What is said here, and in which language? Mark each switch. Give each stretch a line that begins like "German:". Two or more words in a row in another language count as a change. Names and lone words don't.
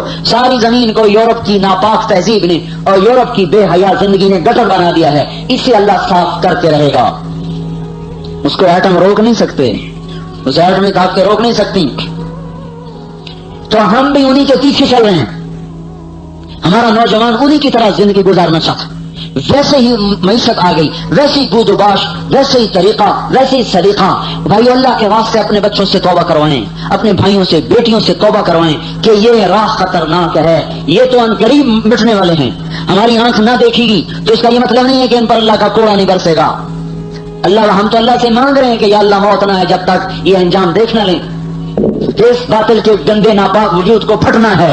Urdu: ساری زمین کو یورپ کی ناپاک تہذیب نے اور یورپ کی بے حیا زندگی نے گٹر بنا دیا ہے، اسے اللہ صاف کرتے رہے گا۔ اس کو ایٹم روک نہیں سکتے، اس ایٹمی طاقتیں روک نہیں سکتی۔ تو ہم بھی انہی کے پیچھے چل رہے ہیں۔ ہمارا نوجوان انہی کی طرح زندگی گزارنا چاہتا، ویسے ہی معیشت آ گئی، ویسی بود و باش، ویسے ہی طریقہ، ویسے ہی سلیقہ۔ بھائی اللہ کے واسطے اپنے بچوں سے توبہ کروائیں، اپنے بھائیوں سے، بیٹیوں سے توبہ کروائیں کہ یہ راہ خطرناک ہے، یہ تو ان قریب مٹنے والے ہیں۔ ہماری آنکھ نہ دیکھے گی تو اس کا یہ مطلب نہیں ہے کہ ان پر اللہ کا کوڑا نہیں برسے گا۔ ہم تو اللہ سے مانگ رہے ہیں کہ یا اللہ موت نہ ہے جب تک یہ انجام دیکھ نہ لیں، اس باطل کے گندے ناپاک وجود کو پھٹنا ہے۔